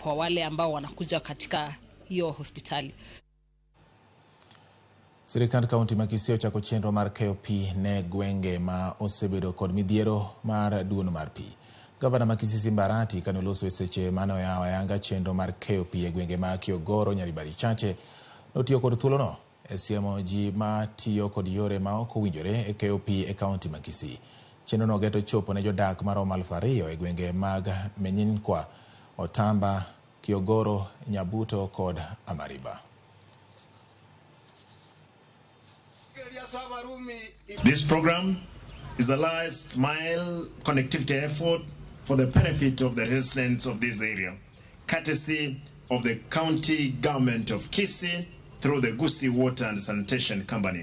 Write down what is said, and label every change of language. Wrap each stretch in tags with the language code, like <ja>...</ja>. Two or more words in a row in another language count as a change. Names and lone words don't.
<sw>kwa wale ambao wanakuja katika hiyo hospitali.</sw> <luo>Sirikand kaunti ma Kisii ochako chenro mar KOP ne gwenge ma osebedo kod midhiero mar duono mar pi. Gavana ma Kisii Mbarati kane oloso seche mane oyawo ayanga chenro mar KOP e gwenge ma Kiogoro, Nyaribari Chache, notiyo kod thuolono e siemo ji ma tiyo kod yore ma ok owinjore e KOP e kaunti ma Kisii. Chenro no geto chopo ne jodak maromo 2,000 e gwenge mag Menyinkwa, Otamba, Kiogoro, Nyabuto kod Amariba.</luo> <en>This program is the last mile connectivity effort for the benefit of the residents of this area, courtesy of the county government of Kisii through the Kisii Water and Sanitation Company.</en>